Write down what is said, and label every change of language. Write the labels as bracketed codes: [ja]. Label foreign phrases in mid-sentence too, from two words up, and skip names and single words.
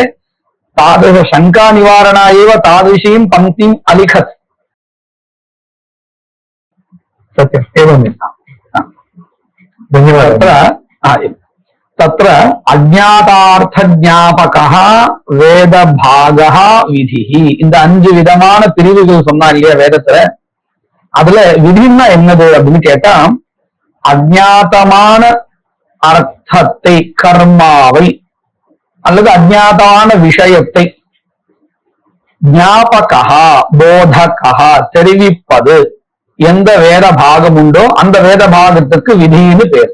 [sa] तादृश शङ्का निवारणाय एव तादृशीं पङ्क्तिम् अलिखत्. सत्यम् एवमेव। धन्यवादः। तत्र अज्ञातार्थज्ञापकः वेदभागः विधिः, [ta] இந்த 5 விதமான பிரிவுகள் சொன்னா இல்லையா வேதத்துல. அதுல விதின்னா என்னது அப்படின்னு கேட்டா, அஜ்ஞாதமான அர்த்தத்தை, கர்மாவை அல்லது அஜ்ஞாதமான விஷயத்தை ஞாபகா போதகா தெரிவிப்பது எந்த வேத பாகம் உண்டோ அந்த வேத பாகத்துக்கு விதின்னு பேர்.